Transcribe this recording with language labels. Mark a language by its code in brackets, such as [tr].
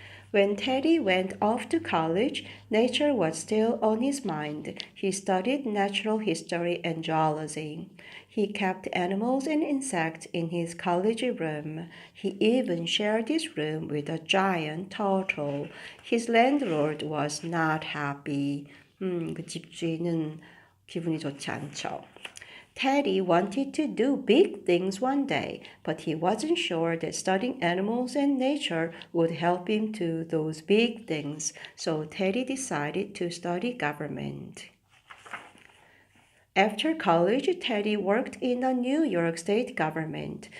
[en] When Teddy went off to college, nature was still on his mind. He studied natural history and geology. He kept animals and insects in his college room. He even shared his room with a giant turtle. His landlord was not happy. [ko] 그 집주인은 기분이 좋지 않죠. [en] Teddy wanted to do big things one day, but he wasn't sure that studying animals and nature would help him do those big things, so Teddy decided to study government. After college, Teddy worked in the New York State government.